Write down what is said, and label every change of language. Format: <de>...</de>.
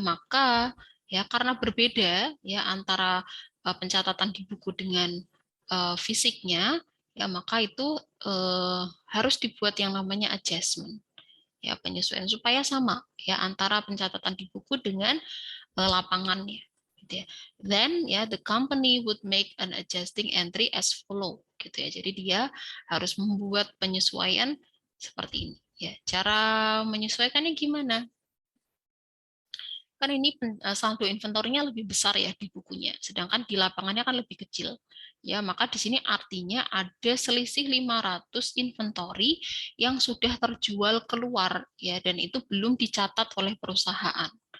<id>Maka ya karena berbeda ya antara pencatatan di buku dengan fisiknya ya, maka itu harus dibuat yang namanya adjustment ya, penyesuaian supaya sama ya antara pencatatan di buku dengan lapangannya gitu ya.</id> <en>Then ya the company would make an adjusting entry as follow</en> <id>gitu ya. Jadi dia harus membuat penyesuaian seperti ini ya. Cara menyesuaikannya gimana? Kan ini saldo inventorinya lebih besar ya di bukunya, sedangkan di lapangannya kan lebih kecil. Ya, maka di sini artinya ada selisih 500 inventory yang sudah terjual keluar ya, dan itu belum dicatat oleh perusahaan.</id>